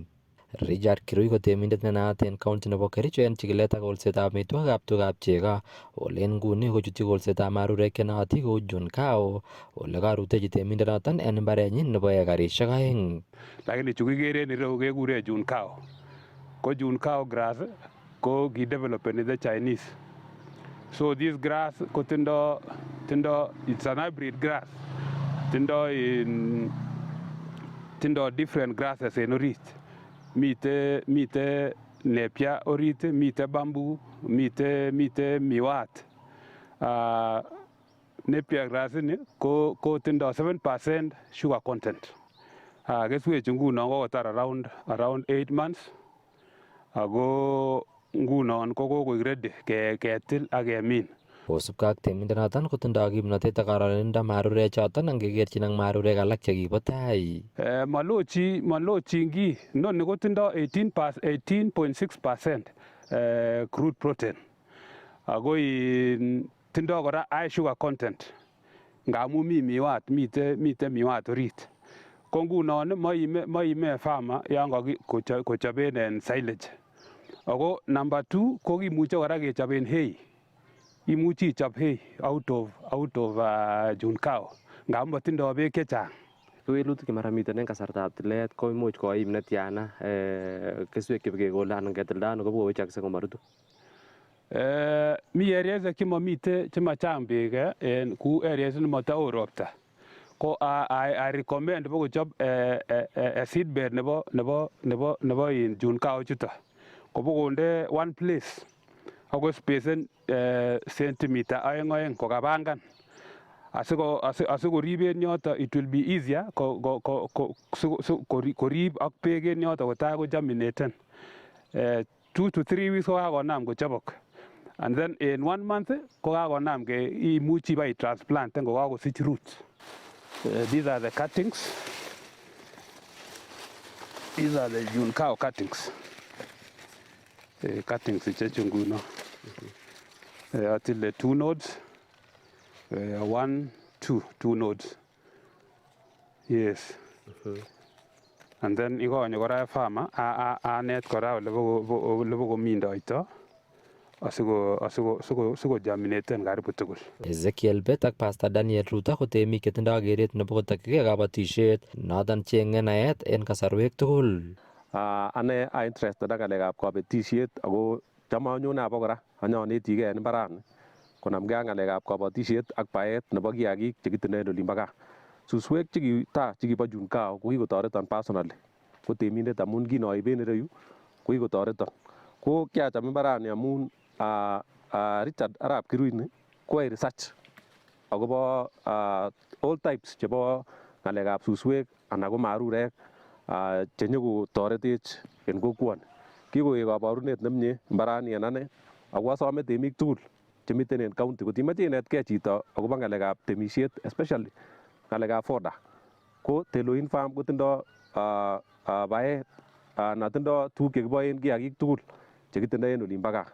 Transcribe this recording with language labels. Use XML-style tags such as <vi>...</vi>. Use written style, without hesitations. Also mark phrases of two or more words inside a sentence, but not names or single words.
<kln>Richard Kirui ko temindet nenaat en county nebo Kericho en chikilet ak kolsetab amitwogikab tugab chego. Ole nguni kochutyi kolsetab marurek chenootin kou John Cow, ole karutechi temindenoton en mbarenyin nebo ekarisiek 2. Lakini chu kikere en ireu kekure John Cow. Ko John Cow grass ko kidevelopeni</kln> <en>the Chinese. So this grass</en> <kln>ko tindo</kln> <en>it's an hybrid grass.</en> <kln>Tindo</kln> <en>different grasses</en> <kln>en orit. Mite nepia orit, mite bamboo, mite miwat. Nepia grass ni ko tindo 7%</kln> <en>sugar content.</en> <kln>Keswechu ngunon kokotar</kln> <en>around 8 months.</en> <kln>Ako ngunon ko kokoik ready ketil ak kemin. Kosubkei ak temindenoton kotindoi kimnotet ak kararanindo marurek choton angekerchin ak marurek alak chekibo tai. Malochin kiy. Noni kotindo 18.6%</kln> <en>crude protein.</en> <kln>Ako tindo kora</kln> <en>high sugar content.</en> <kln>Ngamu mite miwat orit. Ko ngunon moime farmer yan kochoben en silage. Ako number 2 ko kimuche kora kechoben hay. Imuchi ichob</kln> <en>hay out of John Cow.</en> <kln>Ngamu matindo beek chechang. Kewelutik chemara miten en kasartab tilet ko imuch koim netiana keswek chekekole anan ketilda ano kobowechakse komarutu. Mi areas chemachang beek en ku areas nematao ropta. Ko</kln> <en>I recommend</en> <kln>bokochob seedbed nebo John Cow chuto. Kobokonde</kln> <en>one place.</en> <kln>Ako spacen centimeter 2 kokabangan. Asikorib en yoto</kln> <en>it will be easier</en> <kln>korib ak beek en yoto kotai ko germinaten.</kln> <en>2 to 3 weeks</en> <kln>kokakonam kochobok.</kln> <en>And then in 1 month</en> <kln>kokakonam imuchi</kln> <en>by transplant kokakosich roots. These are the cuttings. These are the John Cow cuttings.</en> <kln>Cuttings ichechu nguno. Atile 2 nodes. 1, 2 nodes.</kln> <en>Yes. And then</en> <kln>ikonyo kora farmer anet kora ole bokomindoito asiko germinaten karibu tugul. Ezekiel Bet ak Pastor Daniel Ruta ko temik chetindoi keret nebo kotokyigei kabatisiet noton cheng'e naet en kasarwek tugul. Ane a interested ak ng'alekab kabatisiet ako cham anyone abokora anyonetigei en mbarani konamgei ak ng'alekab kabatisiet ak baet nebo kiagik chekitindoi en olimbo gaa. Suswek chekibo John Cow ko kikotoreton personally ko temindet amun kinoiben ireyu ko kikotoreton. Ko kiacham mbarani amun Richard Arap Kirui ni koyoe research akobo</kln> <en>all types</en> <kln>chebo ng'alekab suswek anan ko marurek chenyokotoretech en kokwoni. kikoek kabarunet nemie mbarani en ane ako asome temik tugul chemiten en county kotimache inetkei chito akobo ng'alekab temisiet especially ng'alekab fodder ko Teloin Farm kotindo baet na tindo tuguk chekiboen kiagik tugul chekitindoi en olimbo gaa.</kln>